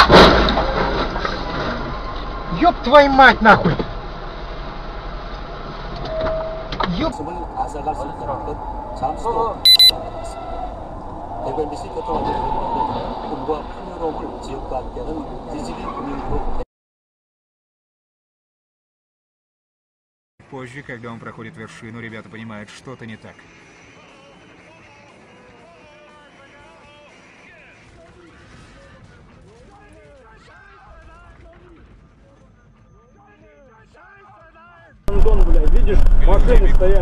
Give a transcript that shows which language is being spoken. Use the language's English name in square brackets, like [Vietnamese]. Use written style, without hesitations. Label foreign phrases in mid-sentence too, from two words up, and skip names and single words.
[Russian] Ёб твою мать, нахуй! Ёб... [Korean] 앗아갈 수 있도록 잠수도 확산하겠습니다. MBC 교통안전위원회는 꿈과 풍요로움을 지역과 함께하는 DGB 금융그룹. [Russian] Позже, когда он проходит вершину, ребята понимают, что-то не так. Блядь, видишь, машины стоят.